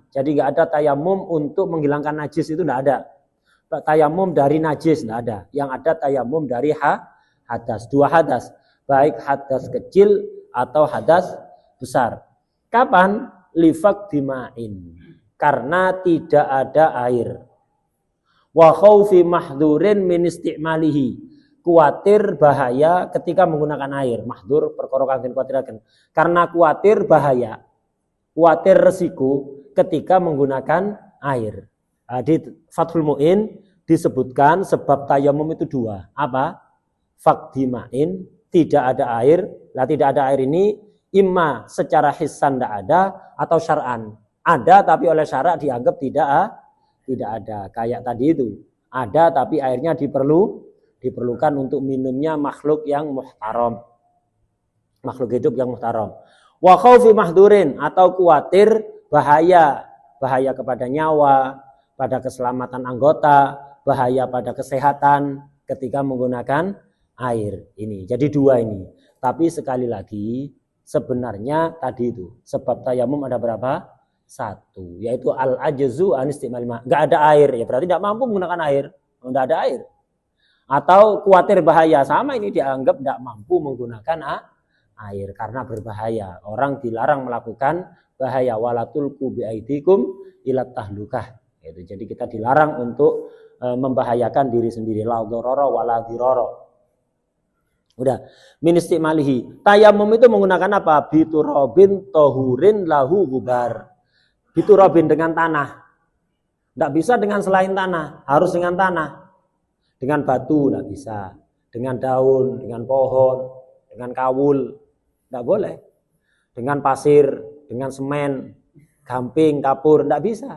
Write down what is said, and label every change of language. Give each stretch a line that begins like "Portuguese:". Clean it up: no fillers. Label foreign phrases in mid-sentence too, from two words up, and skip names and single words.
Indonesian: Jadi nggak ada tayamum untuk menghilangkan najis, itu nggak ada. Tayamum dari najis nggak ada. Yang ada tayamum dari hadas, 2 hadas, baik hadas kecil atau hadas besar. Kapan?
Arabic: لفقد الماء,
Indonesian: karena tidak ada air.
Arabic: وخوف محذور من استعماله,
Indonesian: kuatir bahaya ketika menggunakan air. Mahdur
Javanese: perkara kang kuatiraken,
Indonesian: karena kuatir bahaya, kuatir resiko ketika menggunakan air. Di Fathul Mu'in disebutkan sebab tayamum itu 2. Apa? Fakdimain, tidak ada air. Lah tidak ada air ini imma secara hissan tidak ada, atau syar'an ada tapi oleh syarak dianggap tidak ada. Kayak tadi itu, ada tapi airnya diperlukan untuk minumnya makhluk yang muhtaram, makhluk hidup yang muhtaram.
Arabic: وخوف محذور,
Indonesian: atau kuatir bahaya kepada nyawa, pada keselamatan anggota, bahaya pada kesehatan ketika menggunakan air. Ini jadi 2 ini. Tapi sekali lagi sebenarnya tadi itu sebab tayamum ada berapa? 1, yaitu
Arabic: العجز عن استعمال الماء.
Indonesian: Enggak ada air, ya berarti tidak mampu menggunakan air. Enggak ada air. Atau kuatir bahaya, sama ini dianggap tidak mampu menggunakan air karena berbahaya. Orang dilarang melakukan bahaya,
Arabic: ولا تلقوا بأيديكم إلى التهلكة.
Indonesian: Jadi kita dilarang untuk membahayakan diri sendiri.
Arabic: لا ضرر ولا ضرار.
Indonesian: Udah,
Arabic: من استعماله.
Indonesian: Tayamum itu menggunakan apa?
Arabic: بتراب طهور له غبار.
Indonesian: Biturabin dengan tanah. Tidak bisa dengan selain tanah, harus dengan tanah. Dengan batu tidak bisa. Dengan daun, dengan pohon, dengan kawul, tidak boleh. Dengan pasir, dengan semen, gamping, kapur, tidak bisa.